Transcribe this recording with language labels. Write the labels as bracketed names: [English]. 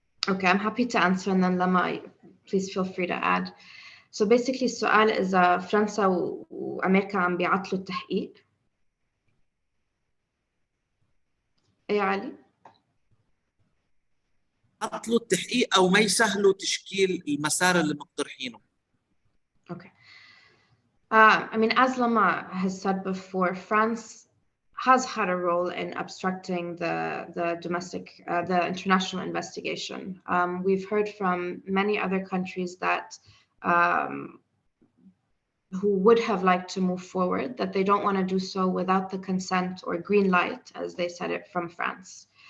[English] Okay, I'm happy to answer, and then Lama, please feel free to add. So basically [Arabic] السؤال إذا فرنسا وأمريكا عم بيعطلوا التحقيق. إيه علي؟ عطلوا التحقيق أو ما يسهلوا تشكيل المسار اللي مقترحينه. [English] Okay. I mean, as Lama has said before, France has had a role in obstructing the international investigation. We've heard from many other countries that who would have liked to move forward, that they don't want to do so without the consent or green light, as they said it, from France.